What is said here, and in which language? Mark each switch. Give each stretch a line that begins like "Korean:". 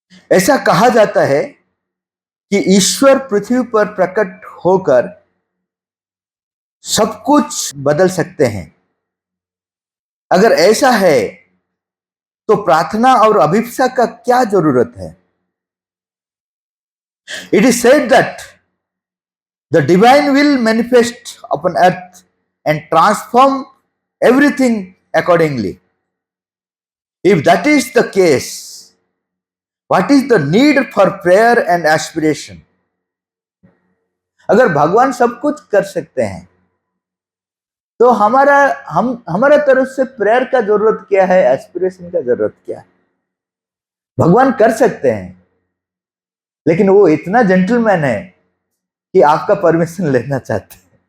Hindi: ऐसा कहा जाता है कि ईश्वर पृथ्वी पर प्रकट होकर सब कुछ बदल सकते हैं। अगर ऐसा है तो प्रार्थना और अभिप्सा का क्या जरूरत है?
English: It is said that The divine will manifest upon earth and transform everything accordingly. If that is the case, what is the need for prayer and aspiration?
Hindi: अगर भगवान सब कुछ कर सकते हैं तो हमारा तरफ से प्रेयर का जरूरत क्या है, एस्पिरेशन का जरूरत क्या है? भगवान कर सकते हैं, लेकिन वो इतना जेंटलमैन है कि आपका परमिशन लेना चाहते हैं।